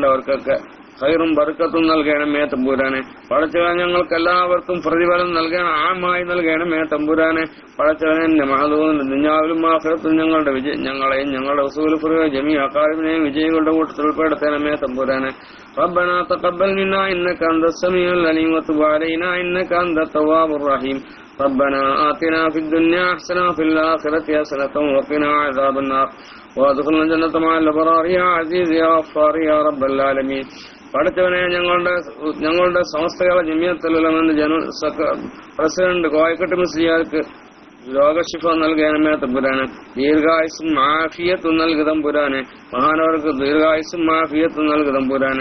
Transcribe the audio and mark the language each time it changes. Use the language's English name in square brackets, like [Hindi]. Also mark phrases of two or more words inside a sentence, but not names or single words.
[Malayalam] അവർക്കൊക്കെ ഖൈറും ബർക്കത്തും നൽകണമേ തമ്പുരാനെ. പടച്ചവൻ ഞങ്ങൾക്ക് എല്ലാവർക്കും പ്രതിഫലം നൽകണം, ആമായി നൽകണമേ തമ്പുരാനെ. പടച്ചവനെ മഹദൂൻ ദുനിയാവിലും ആഖിറത്തും ഞങ്ങളെയും ഞങ്ങളുടെ [Arabic] أصول فروع جميع [Malayalam] അഖാരിബിനെയും വിജയികളുടെ കൂട്ടത്തിൽ ഉൾപ്പെടുത്തണമേ തമ്പുരാനെ. [Arabic] ربنا تقبل منا إنك أنت السميع العليم وتب علينا إنك أنت التواب الرحيم ربنا آتنا في الدنيا حسنة وفي الآخرة حسنة وقنا عذاب النار وادخلنا الجنة مع الأبرار يا عزيز يا غفار يا رب العالمين. [Malayalam] പടച്ചവനെ ഞങ്ങളുടെ സമസ്തകാല ജമിയത്തുൽ ഉലമയുടെ ജനറൽ പ്രസിഡന്റ് കോയക്കട്ട് മുസ്ലിയാർക്ക് രോഗശിഫ നൽകണമേ തമ്പുരാനെ. ദീർഘായുസ്സും ആഫിയത്തും നൽകി തമ്പുരാനെ. മഹാനവർക്ക് ദീർഘായുസ്സും ആഫിയത്തും നൽകി തമ്പുരാനെ.